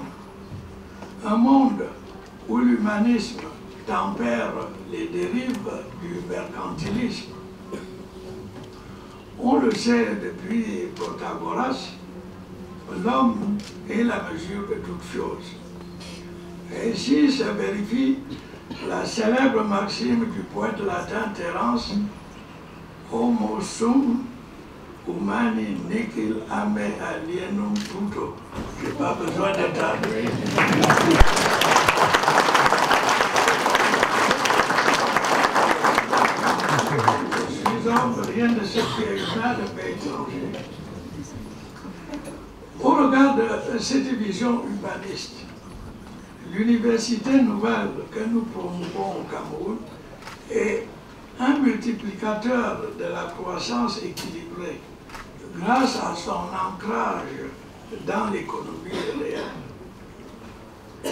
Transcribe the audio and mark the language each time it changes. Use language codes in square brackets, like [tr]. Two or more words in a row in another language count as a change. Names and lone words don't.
[fr] Un monde où l'humanisme tempère les dérives du mercantilisme. On le sait depuis Protagoras, l'homme est la mesure de toutes choses. Et ici se vérifie la célèbre maxime du poète latin Terence, [la] Homo sum humani nihil ame alienum tuto. [fr] Je n'ai pas besoin d'être traduit. Je suis homme, rien de ce qui est humain ne m'est étranger. Au regard de cette vision humaniste, l'université nouvelle que nous promouvons au Cameroun est un multiplicateur de la croissance équilibrée grâce à son ancrage dans l'économie réelle.